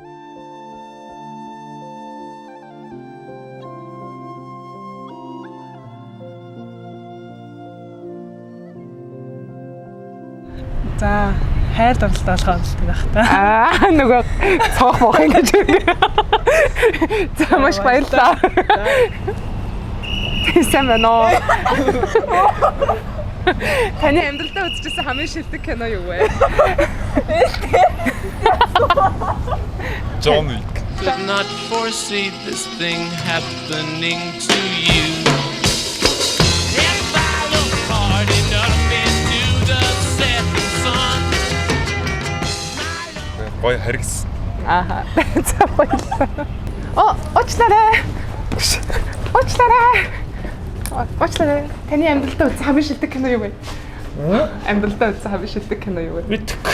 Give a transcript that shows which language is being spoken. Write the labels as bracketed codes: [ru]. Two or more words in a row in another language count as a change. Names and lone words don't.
[mn] За хайр дурлалтай болох байх та. Нөгөө цоох бох ингэж. За маш баярлалаа. Сайн байна уу? Таны амьдралдаа үзчихсэн хамгийн шилдэг кино юу вэ? [en] John Wick. Did not foresee this thing happening to you. If I look hard enough into the setting sun. [mn] Гоё харгас. За баярлалаа. Очлаарай. Очлаарай. Таны амьдралдаа үзсэн хамгийн шилдэг кино юу вэ? Амьдралдаа үзсэн хамгийн шилдэг кино юу вэ? Мэдгүй.